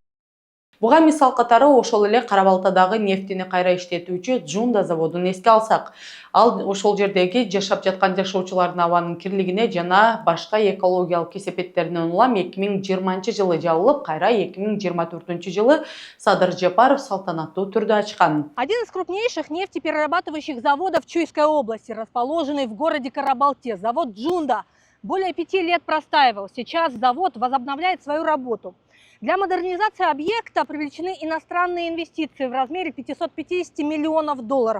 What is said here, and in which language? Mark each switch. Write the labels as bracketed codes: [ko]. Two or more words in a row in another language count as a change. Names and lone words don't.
[ky] Буга мисал катары ошол эле Кара-Балтадагы нефтини кайра иштетүүчү Джунда заводун эске алсак, ал ошол жердеги жашап жаткан жашоочулардын абанын кирлигине жана башка экологиялык кесепеттеринен улам 2020-жылы жабылып, кайра 2024-жылы Садыр Жапаров салтанаттуу түрдө ачкан. [ru] Один из крупнейших нефтеперерабатывающих заводов Чуйской области, расположенный в городе Кара-Балте, завод Джунда, более 5 лет простаивал. Сейчас завод возобновляет свою работу. Для модернизации объекта привлечены иностранные инвестиции в размере 550 миллионов долларов.